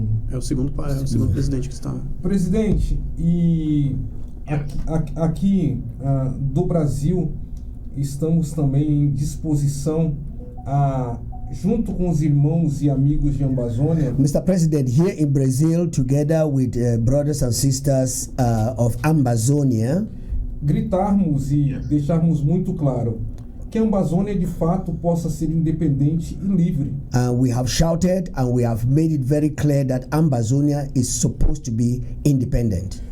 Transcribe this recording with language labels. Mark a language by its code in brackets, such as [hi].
[pt] É o segundo presidente que está. Presidente, e aqui do Brasil, estamos também em disposição a, junto com os irmãos e amigos de Ambazônia, [en] Mr. President, here in Brazil, together with brothers and sisters of Ambazonia, [pt] gritarmos e deixarmos muito claro que a Ambazônia de fato possa ser independente e livre. [en] we have shouted and we have made it very clear that Ambazonia is supposed to be independent.